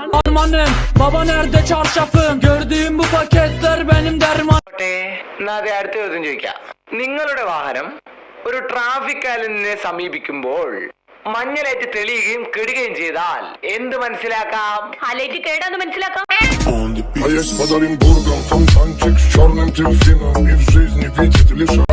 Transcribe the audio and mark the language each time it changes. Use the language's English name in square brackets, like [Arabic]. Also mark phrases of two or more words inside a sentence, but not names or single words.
[Malayalam] അടുത്ത ചോദ്യം ചോദിക്കാം. നിങ്ങളുടെ വാഹനം ഒരു ട്രാഫിക് ആലിനെ സമീപിക്കുമ്പോൾ മഞ്ഞലൈറ്റ് തെളിയുകയും കെടുകയും ചെയ്താൽ എന്ത് മനസ്സിലാക്കാം? ആ ലൈറ്റ് കേടാന്ന് മനസ്സിലാക്കാം. [Russian] А я с Подаренбургом, фонтанчик с черным дельфином. И в жизни видит лишь